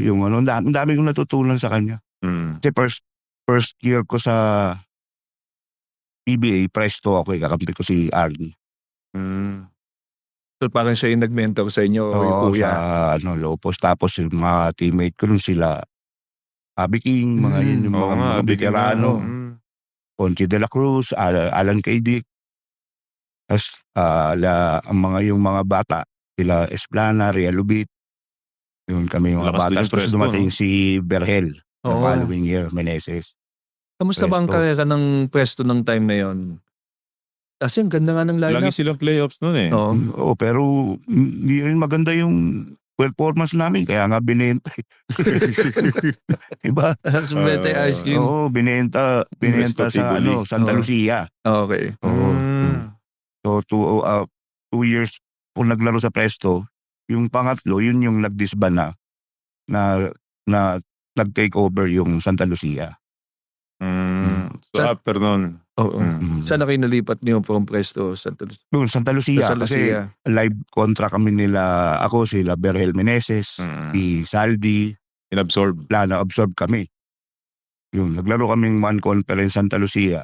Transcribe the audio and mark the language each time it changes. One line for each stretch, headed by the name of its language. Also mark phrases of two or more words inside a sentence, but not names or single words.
Filipino: Yung ang dami kong natutunan sa kanya. Kasi
English: first year
Filipino: ko sa PBA, presto ako, kakampi ko si Arnie. So parang siya yung nag-mentor sa inyo o yung Oo, kuya? sa low post. Tapos yung mga teammate ko nun sila, Abby King, mga yun, yung Oo nga, mga bigyan nga, veterano. no? Ponce de la Cruz, Alan Kaydick. Tapos yung mga bata, sila Esplana, Real Lubit. Yun kami yung mga Lakas bata. din yung Tapos presto, dumating no? si Berhel the Oo.
English: following year,
Filipino: Meneses. Kamusta ba ang Presto. karera ng Presto ng time na yon? Kasi ang ganda nga ng Lagi lineup. silang playoffs nun eh. Oo. Oo, pero hindi rin maganda yung performance namin. Kaya nga binenta. Diba? Sumete
English: ice cream.
Filipino: Oo, binenta Presto sa Tivoli. Santa Oo. Lucia. Okay. Oo. So, 2 years kung naglaro sa Presto, yung pangatlo, yun yung nag-disband na nag-
English: take over
Filipino: yung Santa Lucia. So after nun. Oo. Saan na kayo nalipat niyo from Presto? Doon, Santa Lucia. Sa Kasi Lucia.
English: live contract
Filipino: kami nila, ako, sila Berhel Meneses, si Saldi, Inabsorb. na-absorb kami. Yun, naglaro kaming one conference Santa Lucia.